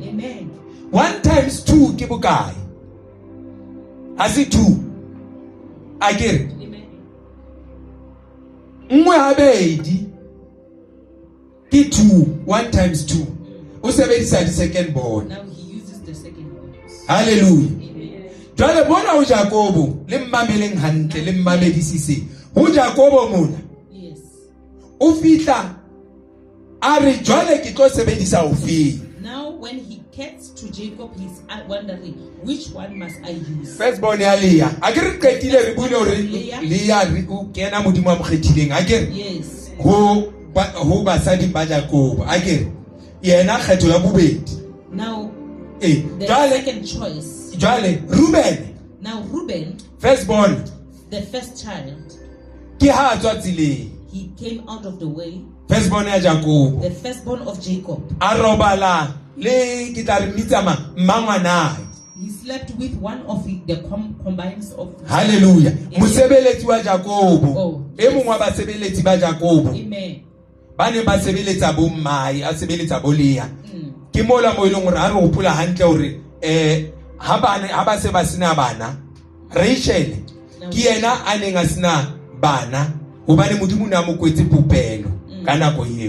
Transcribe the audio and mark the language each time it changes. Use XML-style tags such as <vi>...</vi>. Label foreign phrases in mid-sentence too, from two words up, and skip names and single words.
<en>Amen.</en> <st>1 times 2 ke bokae?</st> <en>Has it 2? Again. Amen.</en> <st>Nngwe habedi ke 2. 1 times 2. O sebedisa di</st> <en>second born. Now he uses the second one. Hallelujah. Amen.</en> <st>Jwale bona ho Jakobo le mmameleng hantle le mmamedisise. Ho Jakobo mona.</st> <en>Yes.</en> <st>O fitla a re jwale ke tlo sebedisa o feng.</st> <en>Now when he gets to Jacob, he's wondering which one must I use. First born</en> <st>ya Leah. A ke re qetile re bule hore Leah re o kena Modimo a mo kgethileng. A ke re</st> <en>Yes.</en> <st>ho basadi ba Jakobo. A ke re yena kgetho ya bobedi.</st> <en>Now The second choice.</en> <st>Jwale Reuben,</st> <en>Now Reuben, firstborn, the first child,</en> <st>ke ha a tswa tseleng.</st> <en>he came out of the way.</en> <st>Firstborn ya Jacob.</st> <en>The firstborn of Jacob.</en> <st>A robala le ke tla re mitsa mmangwana.</st> <en>He slept with one of the combines of.</en> <st>Hallelujah. Mosebeletsi wa Jacob. Oh. E mongwe wa basebeletsi ba Jacob.</st> <en>Amen.</en> <st>Ba ne ba sebeletsa bo mmai, a sebeletsa bo Lea. Ke mola mo ileng hore a re hopola hantle hore ha ba se ba sena bana, Rachel ke yena a neng a sena bana hobane modimo na mo kwetse popelo ka nako eo.</st>